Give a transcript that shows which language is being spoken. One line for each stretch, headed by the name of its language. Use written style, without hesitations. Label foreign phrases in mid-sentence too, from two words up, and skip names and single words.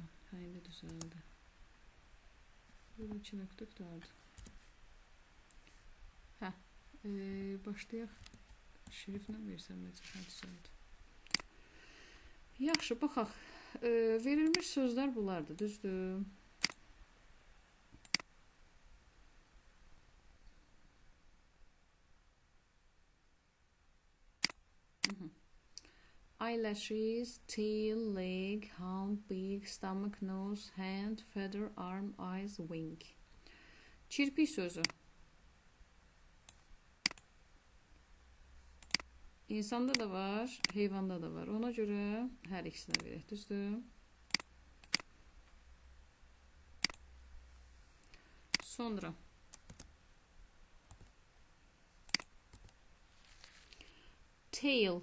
Azerbaijani: Haydi düzeldi. Burada 2 nöqtə qutardı. Başlayaq. Şriflə versəm necə? Düzeldi. Yaxşı, baxaq. Verilmiş sözlər bunlardır, düzdür.
English: Eyelashes, tail, leg, hump, beak, stomach, nose, hand, feather, arm, eyes, wing.
Azerbaijani: Çirpik sözü. İnsanda da var, heyvanda da var. Ona görə hər ikisinə verək, düzdür? Sonra tail.